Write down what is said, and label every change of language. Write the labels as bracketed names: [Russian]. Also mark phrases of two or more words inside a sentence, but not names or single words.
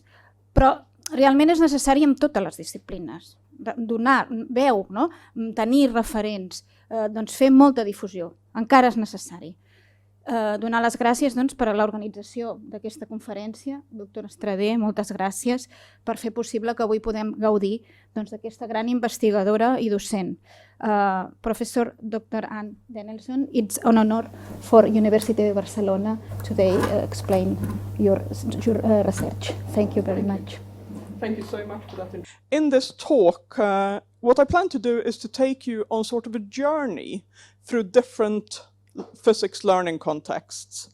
[Catalan] Però realment és necessari en totes les disciplines, donar veu, tenir referents, fer molta difusió, encara és necessari. Donar les gràcies per a l'organització d'aquesta conferència. Doctora Estradé, moltes gràcies per fer possible que avui podem gaudir d'aquesta gran investigadora i docent. Professor Dr. [English] DANIELSSON, it's an honor for University of Barcelona today explain your research. Thank you very much. Thank you so much for that. In this talk, what I plan to do is to take you on sort of a journey through different physics learning contexts.